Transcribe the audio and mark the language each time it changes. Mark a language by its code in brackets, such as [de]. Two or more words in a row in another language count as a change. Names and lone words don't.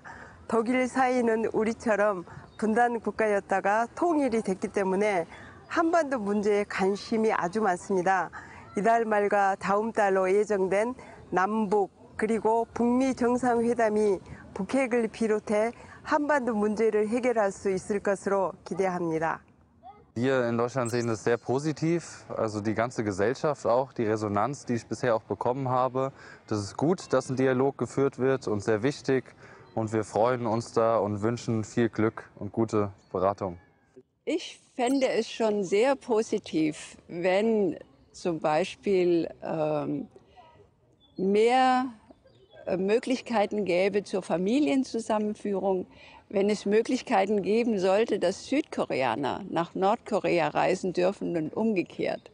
[ko] 독일 사회는 우리처럼 분단 국가였다가 통일이 됐기 때문에 한반도 문제에 관심이 아주 많습니다. 이달 말과 다음 달로 예정된 남북 그리고 북미 정상회담이 북핵을 비롯해 한반도 문제를 해결할 수 있을 것으로 기대합니다. [de] Wir in Deutschland sehen es sehr positiv, also die ganze Gesellschaft auch, die Resonanz, die ich bisher auch bekommen habe. Das ist gut, dass ein Dialog geführt wird und sehr wichtig. Und wir freuen uns da und wünschen viel Glück und gute Beratung. Ich fände es schon sehr positiv, wenn zum Beispiel mehr Möglichkeiten gäbe zur Familienzusammenführung, wenn es Möglichkeiten geben sollte, dass Südkoreaner nach Nordkorea reisen dürfen und umgekehrt.